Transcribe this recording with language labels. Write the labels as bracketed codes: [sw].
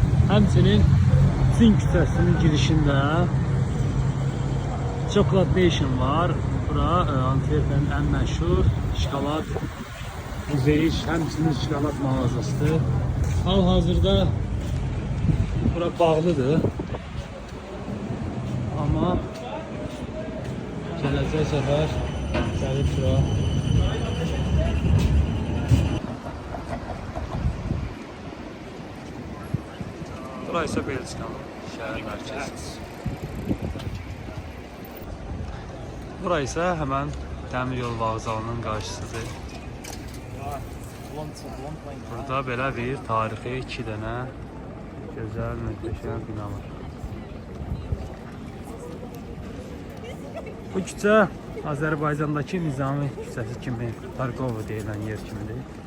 [az] Həmçinin Zin küçəsinin girişində Chocolate Nation var. Bura Antwerpenin ən məşhur şokolad muzeyi, həmçinin şokolad mağazasıdır. Hal-hazırda bura bağlıdır. Amma gələcək səfər gəlib bura. [tr] Burası ise Belçikanın şehir merkezi. Burası ise hemen [az] Dəmir yol vağzalının [tr] qarşısıdır. [az] Burada belə bir tarixi 2 dənə gözəl, möhtəşəm bina var. Bu küçə Azərbaycandakı Nizami küçəsi kimi, Tarkovo deyilən yer kimidir.